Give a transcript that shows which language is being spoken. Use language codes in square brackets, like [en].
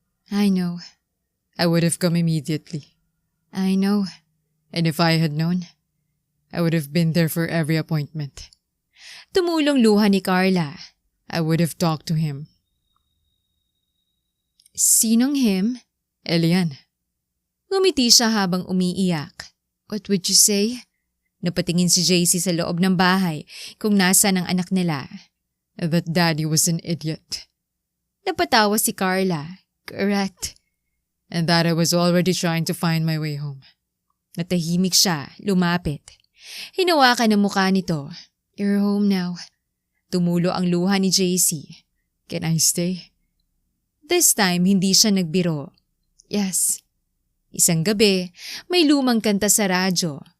[en] I know. I would have come immediately. I know. And if I had known, I would have been there for every appointment. [tl] Tumulong luha ni Carla. [en] I would have talked to him. [tl] Sinong him? Elian, Ngumiti siya habang umiiyak. [en] What would you say? [tl] Napatingin si JC sa loob ng bahay kung nasa ng anak nila. [en] that daddy was an idiot. [tl] Napatawa si Carla. [en] Correct. And that I was already trying to find my way home. [tl] Natahimik siya, lumapit. Hinawakan ang mukha nito. [en] You're home now. [tl] Tumulo ang luha ni JC. [en] Can I stay? This time, [tl] hindi siya nagbiro. Yes. Isang gabi, may lumang kanta sa radyo.